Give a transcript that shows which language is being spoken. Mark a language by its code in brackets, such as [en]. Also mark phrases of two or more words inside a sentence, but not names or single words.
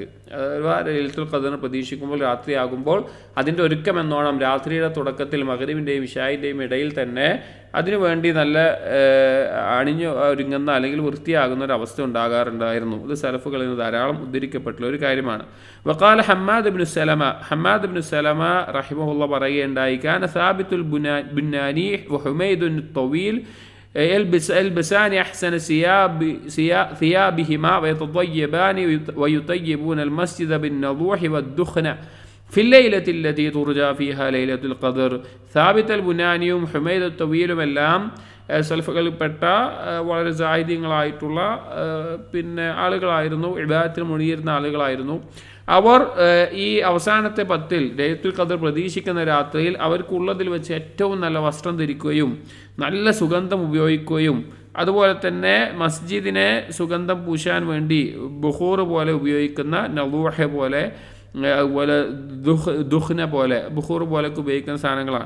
[ml] അഥവാ ലൈലത്തുൽ ഖദറിനെ പ്രതീക്ഷിക്കുമ്പോൾ രാത്രിയാകുമ്പോൾ അതിൻ്റെ ഒരുക്കം എന്നോണം രാത്രിയുടെ തുടക്കത്തിൽ മഗ്രിബിൻ്റെയും ഇശാഇൻ്റെയും ഇടയിൽ തന്നെ അതിനുവേണ്ടി നല്ല ഒരുങ്ങുന്ന അല്ലെങ്കിൽ വൃത്തിയാകുന്ന ഒരു അവസ്ഥ ഉണ്ടാകാറുണ്ടായിരുന്നു. ഇത് സലഫുകളിൽ നിന്ന് ധാരാളം ഉദ്ധരിക്കപ്പെട്ടുള്ള ഒരു കാര്യമാണ്. [ar] وقال حماد بن سلمة رحمه الله പറയുകയുണ്ടായി, كان ثابت البناني وحميد الطويل يلبسان أحسن ثيابهما ويتطيبان ويطيبون المسجد بالنضوح والدخن في الليلة التي ترجى فيها ليلة القدر. [ml] ثابت البنانيയും ഹുമൈദ് തവീലും എല്ലാം സലഫുകളിൽപ്പെട്ട വളരെ സാഹിത്യങ്ങളായിട്ടുള്ള ആളുകളായിരുന്നു, ഇബാദത്തിൽ മുഴുകിയിരുന്ന ആളുകളായിരുന്നു. അവർ ഈ അവസാനത്തെ 10 ലൈലത്തുൽ ഖദർ പ്രതീക്ഷിക്കുന്ന രാത്രിയിൽ അവർക്കുള്ളതിൽ വെച്ച് ഏറ്റവും നല്ല വസ്ത്രം ധരിക്കുകയും നല്ല സുഗന്ധം ഉപയോഗിക്കുകയും അതുപോലെ തന്നെ മസ്ജിദിനെ സുഗന്ധം പൂശാൻ വേണ്ടി ബുഖൂർ പോലെ ഉപയോഗിക്കുന്ന നളൂഹ പോലെ, അതുപോലെ ദുഖ്ന പോലെ, ബുഖൂർ പോലെയൊക്കെ ഉപയോഗിക്കുന്ന സാധനങ്ങളാണ്.